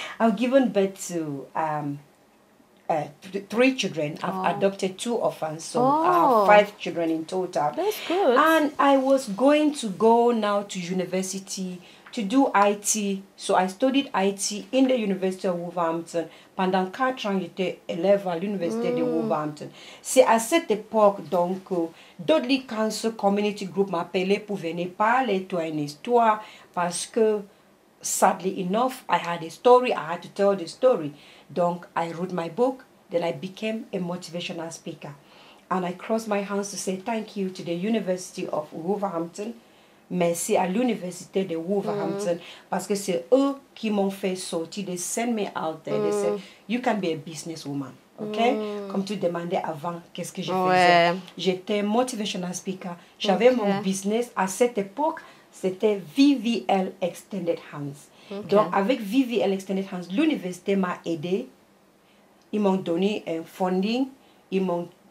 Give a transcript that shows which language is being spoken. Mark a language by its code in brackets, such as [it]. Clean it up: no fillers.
[en] I've given birth to 3 children. I've adopted 2 orphans, so I have 5 children in total. That's good. And I was going to go now to university to do IT. So I studied IT in the University of Wolverhampton. [fr] Pendant 4 ans, j'étais élève à l'Université de Wolverhampton. C'est à cette époque, donc, Dudley Cancer Community Group m'appelait pour venir parler de une histoire parce que, [en] sadly enough, I had a story, I had to tell the story. Donc, I wrote my book, then I became a motivational speaker. And I crossed my hands to say thank you to the University of Wolverhampton. [fr] Merci à l'université de Wolverhampton parce que c'est eux qui m'ont fait sortir. [en] They sent me out there. They said, you can be a businesswoman. Okay? [fr] Comme tu demandais avant, qu'est-ce que je faisais? J'étais [en] motivational speaker. [fr] J'avais mon business. À cette époque, c'était VVL Extended Hands. Donc, avec VVL Extended Hands, l'université m'a aidé. Ils m'ont donné un funding. Ils m'ont